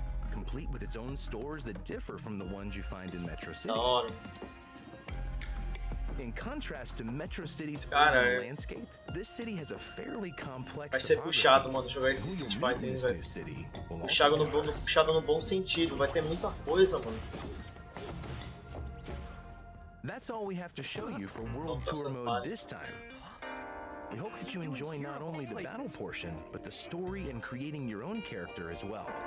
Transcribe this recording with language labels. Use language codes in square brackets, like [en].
[en] Complete with its own stores that differ from the ones you find in Metro City. In contrast to Metro City's urban landscape, this city has a fairly complex. [pt] Vai ser puxado, mano, jogar esse Street Fighter, velho. Puxado no bom sentido, vai ter muita coisa, mano. [en] That's all we have to show you for World Tour mode this time. We hope that you enjoy not only the battle portion, but the story and creating your own character as well.